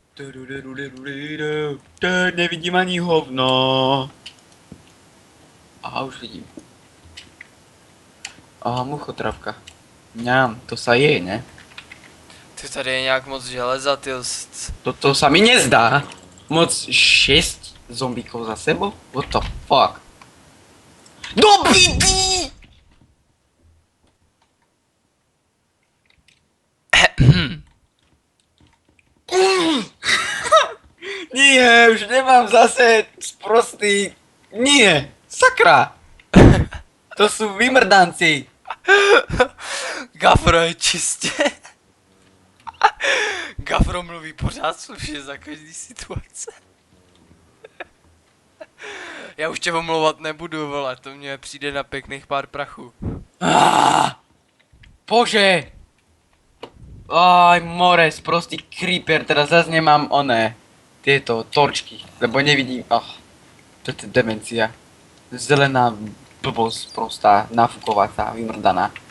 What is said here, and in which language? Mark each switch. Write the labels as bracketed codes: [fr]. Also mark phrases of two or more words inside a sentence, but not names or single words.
[sk] Nevidím ani hovno. Aha, už vidím. Aha, muchotravka. Mňam, to sa je, ne? [cs] Ty tady je nějak moc železa, ty. [sk] To sa mi nezdá. Moc 6 zombíkov za sebou? [en] What the fuck? [cs] Do píči! [sk] Nie, už nemám zase sprostý. Nie, sakra. To sú vymrdanci. [cs] Gafro je čistě. Gafro mluví pořád slušně za každý situace. Já už tě omlouvat nebudu, vole, to mě přijde na pěkných pár prachů. Bože. [sk] Aj, more, sprostý creeper, teraz zase nemám oné. Tieto torčky, lebo nevidím, to je demencia. Zelená blbosť, prostá, nafukovacia, vymrdaná.